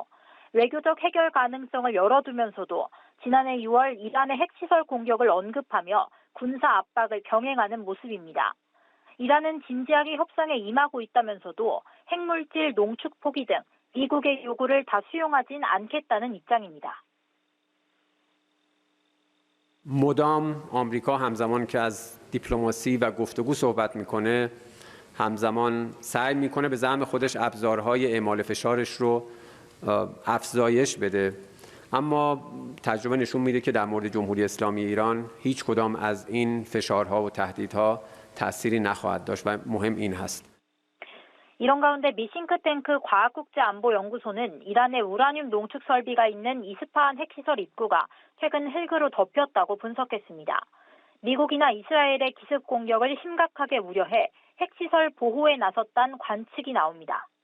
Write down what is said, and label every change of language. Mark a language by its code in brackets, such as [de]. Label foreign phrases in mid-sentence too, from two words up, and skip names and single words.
[ko] 외교적 해결 가능성을 열어두면서도 지난해 6월 이란의 핵시설 공격을 언급하며 군사 압박을 병행하는 모습입니다. 이란은 진지하게 협상에 임하고 있다면서도 핵물질 농축 포기 등 미국의 요구를 다 수용하진 않겠다는 입장입니다. [fa] مدام آمریکا همزمان که از دیپلماسی و گفتگو صحبت میکنه همزمان سعی میکنه به زعم خودش ابزارهای اعمال فشارش رو افزایش بده اما تجربه نشون میده که در مورد جمهوری اسلامی ایران هیچ کدام از این فشارها و تهدیدها تأثیری نخواهد داشت و مهم این هست. [ko] 이런 가운데 미 싱크탱크 과학국제안보연구소는 이란의 우라늄 농축 설비가 있는 이스파한 핵시설 입구가 최근 헬그로 덮였다고 분석했습니다. 미국이나 이스라엘의 기습 공격을 심각하게 우려해 핵시설 보호에 나섰다는 관측이 나옵니다.